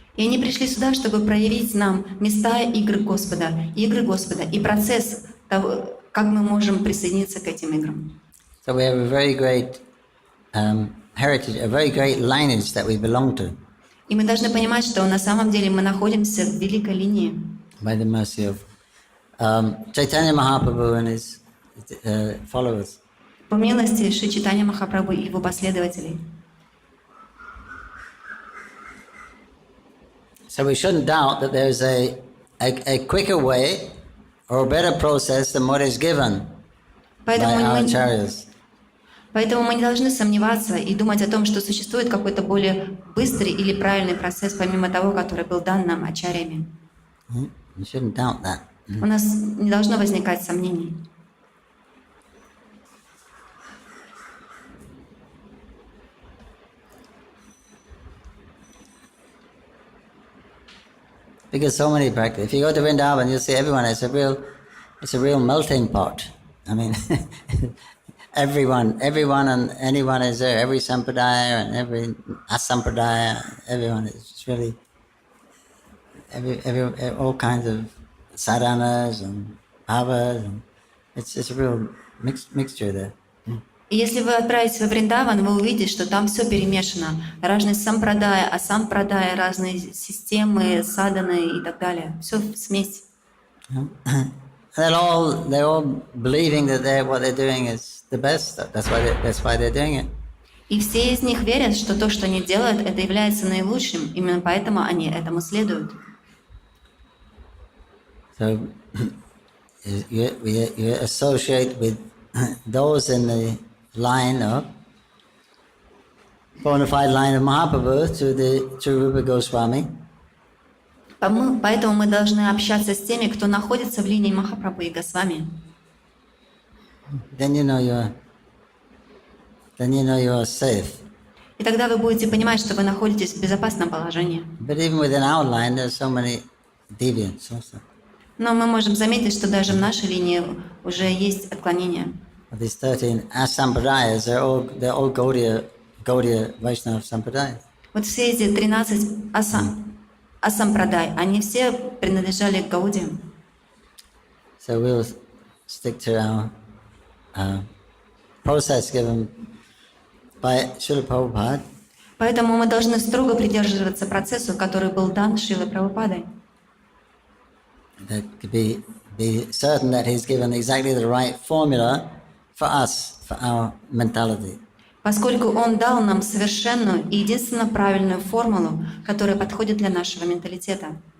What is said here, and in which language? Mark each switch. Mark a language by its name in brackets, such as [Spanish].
[Russian] И они пришли сюда, чтобы проявить нам места игры Господа, и процесс того, как мы можем присоединиться к этим играм. [English] So we have a very great heritage, a very great lineage that we belong to. [Russian] И мы должны понимать, что на самом деле мы находимся в великой линии. [English] By the mercy of Chaitanya Mahaprabhu and his followers. [Russian] По милости Шри Чайтанья Махапрабху и его последователей. [English] So we shouldn't doubt that there's a quicker way or a better process than what is given by our acharyas. [Russian] Поэтому мы не должны сомневаться и думать о том, что существует какой-то более быстрый или правильный процесс, помимо того, который был дан нам ачарьями. [English] You shouldn't doubt that. [Russian] У нас не должно возникать сомнений. [English] Because so many practice. If you go to Vrindavan, you'll see everyone. It's a real melting pot. I mean, everyone and anyone is there. Every sampradaya and every asampradaya, everyone is really all kinds of sadhanas and bhavas. And it's a real mixture there. [Russian] И если вы отправитесь во Вриндаван, вы увидите, что там все перемешано. Разные сампрадая, асампрадая, разные системы, садханы и так далее. Все в смесь. [English] They're all believing that what they're doing is the best. That's why they're doing it. [Russian] И все из них верят, что то, что они делают, это является наилучшим. Именно поэтому они этому следуют. [English] So you associate with those in the line of bona fide line of Mahaprabhu to Rupa Goswami. [Russian] Поэтому мы должны общаться с теми, кто находится в линии Махапрабху и Госвами. [English] Then you know you're safe. [Russian] И тогда вы будете понимать, что вы находитесь в безопасном положении. [English] But even within our line, there's so many deviants also. [Russian] Но мы можем заметить, что даже в нашей линии уже есть отклонения. [English] These 13 asampradayas, they're all Gaudiya Vaishnava sampradayas. [Russian] Вот все эти 13 асампрадай, они все принадлежали к Гаудиям. [English] So we'll stick to our process given by Srila Prabhupada. [Russian] Поэтому мы должны строго придерживаться процессу, который был дан Шрилой Прабхупадой. [English] That could be certain that he's given exactly the right formula for us, for our mentality. [Russian] Поскольку он дал нам совершенную и единственно правильную формулу, которая подходит для нашего менталитета.